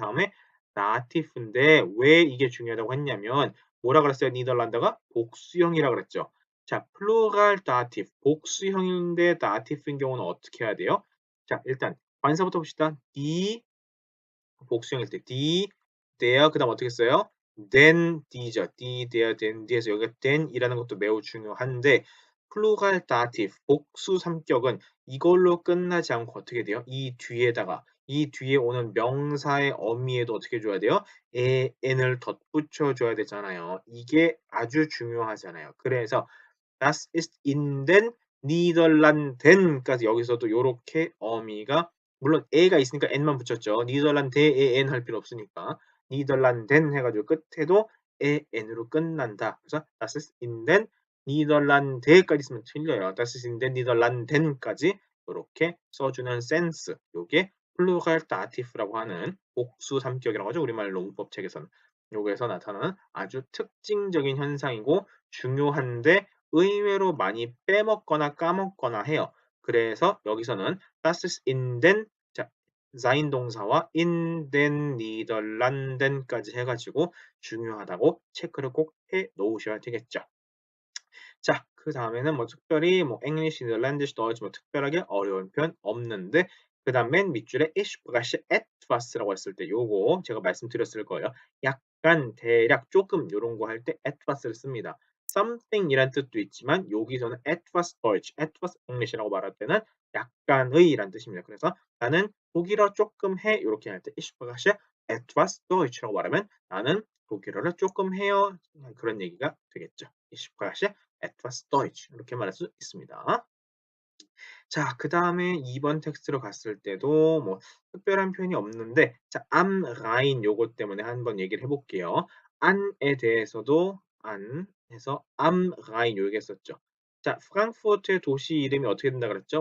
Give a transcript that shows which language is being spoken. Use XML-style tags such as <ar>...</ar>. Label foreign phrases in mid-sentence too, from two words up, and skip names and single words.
<ko>in 다음에 dative인데 왜 이게 중요하다고 했냐면 뭐라 그랬어요? 니덜란드가 복수형이라 그랬죠. 자,</ko> <de>플루랄 다티브</de> <ko>복수형인데 다티브인 경우는 어떻게 해야 돼요? 자, 일단 관사부터 봅시다. die 복수형일 때</ko> <de>die, der</de> <ko>그다음 어떻게 써요?</ko> <de>den, die죠. die, der, den,</de> <ko>die에서 여기가 den이라는 것도 매우 중요한데 플루랄 다티브 복수 삼격은 이걸로 끝나지 않고 어떻게 돼요? 이 뒤에 오는 명사의 어미에도 어떻게 해 줘야 돼요? n을 덧붙여 줘야 되잖아요. 이게 아주 중요하잖아요. 그래서</ko> <de>Das ist in den Niederlanden</de> <ko>까지 여기서도 요렇게 어미가 물론 에가 있으니까 n만 붙였죠. 니덜란드에 n 할 필요 없으니까 니덜란덴 해가지고 끝에도 엔으로 끝난다. 그래서</ko> <de>Das ist in den</de> <ko>니덜란드까지 쓰면 틀려요.</ko> <de>Das ist in den Niederlanden</de> <ko>까지 이렇게 써주는 센스. 요게 플루랄 다티프라고 하는 복수 삼격이라고 하죠. 우리말 농법 책에서는. 요거에서 나타나는 아주 특징적인 현상이고 중요한데 의외로 많이 빼먹거나 까먹거나 해요. 그래서 여기서는</ko> <de>das ist in den</de> <ko>자,</ko> <de>sein 동사와 in den Niederlanden</de> <ko>까지 해가지고 중요하다고 체크를 꼭 해 놓으셔야 되겠죠. 자, 그 다음에는 뭐 특별히 뭐</ko> <en>English, Netherlandish, Dutch</en> <ko>뭐 특별하게 어려운 표현 없는데 그 다음 맨 밑줄에</ko> <de>Ich spreche etwas</de> <ko>라고 했을 때 요거 제가 말씀드렸을 거예요. 약간, 대략, 조금 요런 거 할 때 etwas를 씁니다. something이란 뜻도 있지만 여기서는</ko> <de>etwas Deutsch, etwas English</de> <ko>라고 말할 때는 약간의란 뜻입니다. 그래서 나는 독일어 조금 해 이렇게 할 때</ko> <de>Ich spreche etwas Deutsch</de> <ko>라고 말하면 나는 독일어를 조금 해요. 그런 얘기가 되겠죠.</ko> <de>Ich spreche etwas Deutsch</de> <ko>이렇게 말할 수 있습니다. 자, 그 다음에 2번 텍스트로 갔을 때도 뭐 특별한 표현이 없는데 자,</ko> <de>am Rhein</de> <ko>요것 때문에 한번 얘기를 해볼게요. 안에 대해서도 안 해서</ko> <de>am Rhein</de> <ko>요 얘기했었죠. 자, 프랑크푸르트의 도시 이름이 어떻게 된다 그랬죠?</ko>